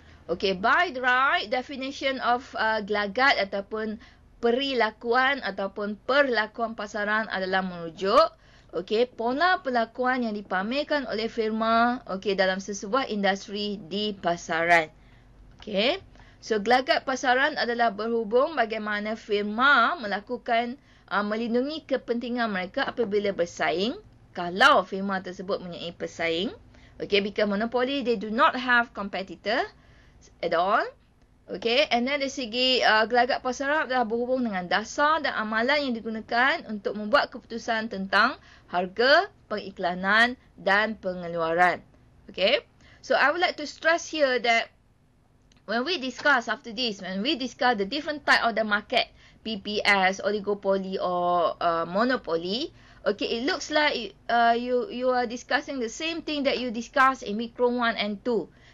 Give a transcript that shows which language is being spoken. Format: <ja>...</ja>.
<ms>Okay,</ms> <en>by the right definition of</en> <ms>gelagat ataupun perilakuan ataupun perlakuan pasaran adalah merujuk, okay, pola perlakuan yang dipamerkan oleh firma, okay, dalam sesebuah industri di pasaran. Okay. So, gelagat pasaran adalah berhubung bagaimana firma melakukan melindungi kepentingan mereka apabila bersaing. Kalau firma tersebut mempunyai pesaing.</ms> <en>Okay, because monopoly, they do not have competitor at all.</en> <ms>Okay, and then dari segi gelagat pasaran adalah berhubung dengan dasar dan amalan yang digunakan untuk membuat keputusan tentang harga, pengiklanan dan pengeluaran.</ms> <en>Okay, so I would like to stress here that when we discuss after this, when we discuss the different type of the market, PPS, oligopoly or monopoly, okay, it looks like you are discussing the same thing that you discuss in micro 1 and 2.</en>